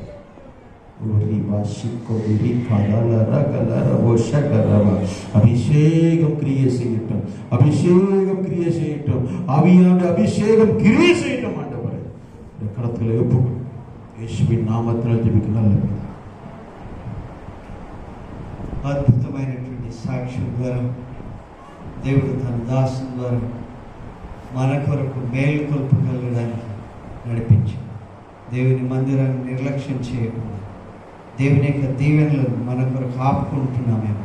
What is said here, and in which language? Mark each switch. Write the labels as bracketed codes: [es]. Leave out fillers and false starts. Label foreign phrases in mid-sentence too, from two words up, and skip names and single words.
[ta] அபிஷேகம் கிரியை செய்யட்டும், அபிஷேகம் கிரியை செய்யட்டும், ஆவியானவருடைய அபிஷேகம் கிரியை செய்யட்டும் ஆண்டவரே. இந்த கருத்துக்களை ஒப்பு இயேசுவின் நாமத்தில் ஜெபிக்கிறேன். [te] అద్భుతమైనటువంటి సాక్ష్యం ద్వారా దేవుడు తన దాసుల ద్వారా మన కొరకు మేలుకొల్పు కలగడానికి నడిపించాడు. దేవుని మందిరాన్ని నిర్లక్ష్యం చేయకుండా దేవుని యొక్క దీవెనలను మన కొరకు ఆపుకుంటున్నామేమో.